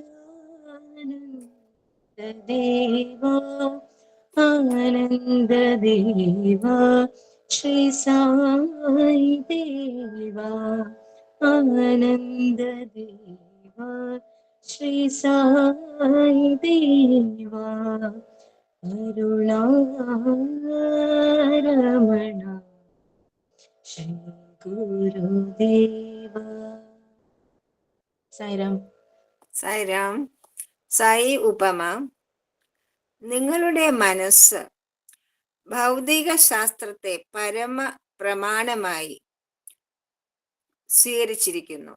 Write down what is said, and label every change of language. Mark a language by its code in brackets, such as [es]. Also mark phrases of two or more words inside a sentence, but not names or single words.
[hi] आनंद देवा आनंद देवा श्री साई देवा आनंद देवा श्री साई देवा करुणारमण श्री गुरुदेवा സായിരാം. [ml] സായിരാം. സായി ഉപമ. നിങ്ങളുടെ മനസ്സ് ഭൗതിക ശാസ്ത്രത്തെ പരമ പ്രമാണമായി സ്വീകരിച്ചിരിക്കുന്നു.